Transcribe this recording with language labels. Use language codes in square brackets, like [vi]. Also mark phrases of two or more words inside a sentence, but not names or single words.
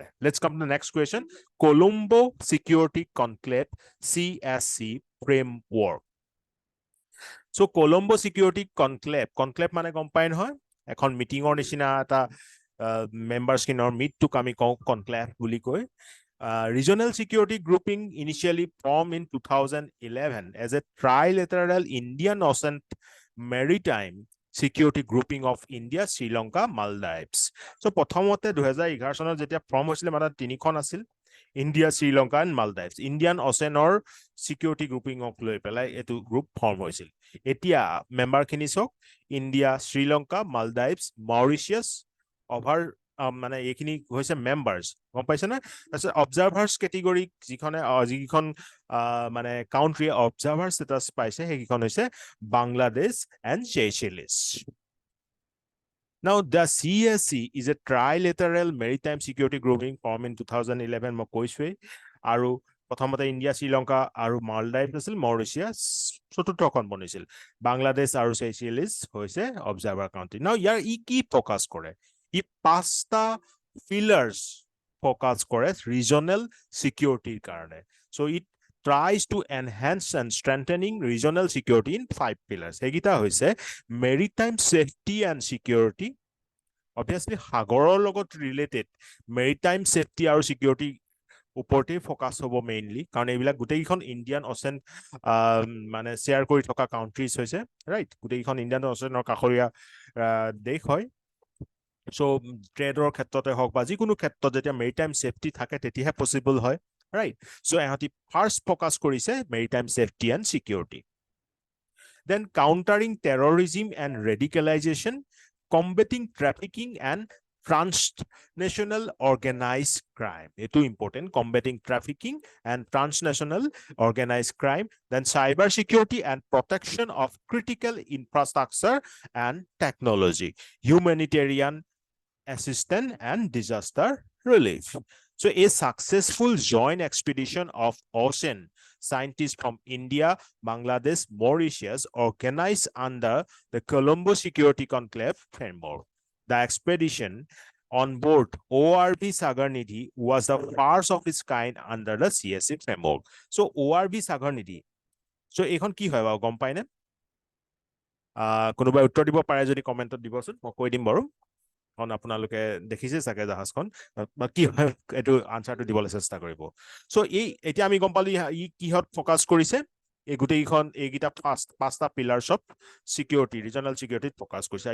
[en] Let's come to the next question. Colombo Security Conclave CSC framework. [as] চ' কলম্বো চিকিউৰিটি কনক্লেভ মানে গম পাই নহয়, এখন মিটিঙৰ নিচিনা এটা মেম্বাৰছখিনৰ মিটটোক আমি কওঁ কনক্লেভ বুলি কৈ। [en] Regional security grouping initially formed in 2011 as a trilateral Indian Ocean maritime security grouping of India, Sri Lanka, Maldives. [as] So প্ৰথমতে 2011 চনত যেতিয়া ফৰ্ম হৈছিলে মানে তিনিখন আছিল, ইণ্ডিয়া, শ্ৰীলংকা এণ্ড মালদ্বীপছ। ইণ্ডিয়ান অচেনৰ [en] security grouping [as] লৈ পেলাই এইটো গ্ৰুপ ফৰ্ম হৈছিল। এতিয়া মেম্বাৰখিনি চাওক, ইণ্ডিয়া, শ্ৰীলংকা, মালদ্বীপছ, মৰিচিয়াছ, অভাৰ মানে এইখিনি হৈছে মেম্বাৰ্ছ, গম পাইছে নে? তাৰপিছত [en] observers category [as] যিকেইখন মানে কাউণ্ট্ৰিয়ে [en] observer status [as] পাইছে সেইকেইখন হৈছে বাংলাদেশ এণ্ড চেচেলিছ। [en] Now, the CSC is a trilateral maritime security grouping formed in 2011, [as] মই কৈছোৱেই। আৰু প্ৰথমতে ইণ্ডিয়া, শ্ৰীলংকা আৰু মালদ্বীপ আছিল, মৰিচিয়াছ চতুৰ্থখন বনিছিল, বাংলাদেশ আৰু চেচেলিছ হৈছে [en] observer country. [as] নাও ইয়াৰ কি ফ'কাছ কৰে? ই 5টা [en] pillars focus [as] কৰে [en] regional security [as] কাৰণে। [en] So it tries to enhance and strengthening regional security in 5 pillars. [as] সেইকেইটা হৈছে [en] maritime safety and security, [as] obviously সাগৰৰ লগত [en] related maritime safety [as] আৰু security ওপৰতে ফ'কাছ হ'ব মেইনলি, কাৰণ এইবিলাক গোটেইকেইখন ইণ্ডিয়ান অচেন মানে শ্বেয়াৰ কৰি থকা কাউণ্ট্ৰিজ হৈছে, ৰাইট? গোটেইকেইখন ইণ্ডিয়ান অচেনৰ কাষৰীয়া দেশ হয়। চ' ট্ৰেডৰ ক্ষেত্ৰতে হওক বা যিকোনো ক্ষেত্ৰত যেতিয়া [en] maritime safety [as] থাকে তেতিয়াহে পচিবল হয়, ৰাইট? চ' এহঁতি [en] first focus [as] কৰিছে [en] maritime safety and security. Then countering terrorism and radicalisation, combating trafficking and transnational organized crime. It's important, combating trafficking and transnational organized crime. Then cyber security and protection of critical infrastructure and technology, humanitarian assistance and disaster relief. So a successful joint expedition of ocean scientists from India, Bangladesh, Mauritius organized under the Colombo Security Conclave framework. The expedition on board ORV Sagarnidhi was the first of its kind under the CSC framework. [as] So ORV Sagarnidhi. So এইখন কি হয় বাৰু গম পাইনে? কোনোবাই উত্তৰ দিব পাৰে যদি কমেণ্টত দিবচোন, মই কৈ দিম বাৰু। কাৰণ আপোনালোকে দেখিছে চাগে জাহাজখন, বা কি হয় এইটো আনচাৰটো দিবলৈ চেষ্টা কৰিব। চ' এতিয়া আমি গম পালো ই কিহত ফ'কাছ কৰিছে। এই গোটেইকেইখন এইকেইটা 5টা [en] pillars of security, regional security [as] ফ'কাছ কৰিছে।